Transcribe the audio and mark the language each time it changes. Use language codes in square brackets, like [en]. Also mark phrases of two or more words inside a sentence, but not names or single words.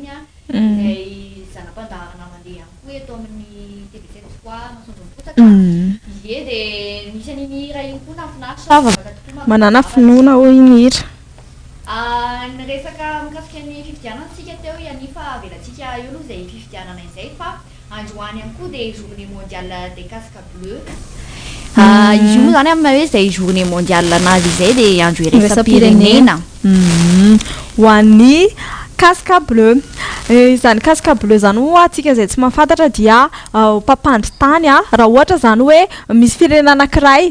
[mg] a izay zanam-pandaharana mandeha koa eto amin'ny TV7 masoandro MIPOSAKA ie dia misy an'iny hira iny koa nafinaritra manana finoana hoy iny hira ny resaka mikasika ny fifidianantsika teo ianifa avelantsika eo aloha izay fifidianana izay fa androany ihany koa dia [fr] journée mondiale des casques bleus [mg] izy io zany amin'ny hoe izay [fr] journée mondiale [mg] anazy izay dia andro iraisam-pirenena ho an'ny [fr] casque bleu [mg] izany [fr] casque bleu [mg] zany ho atsika izay tsy mahafantatra dia mpampandry tany raha ohatra zany hoe misy firenena anankiray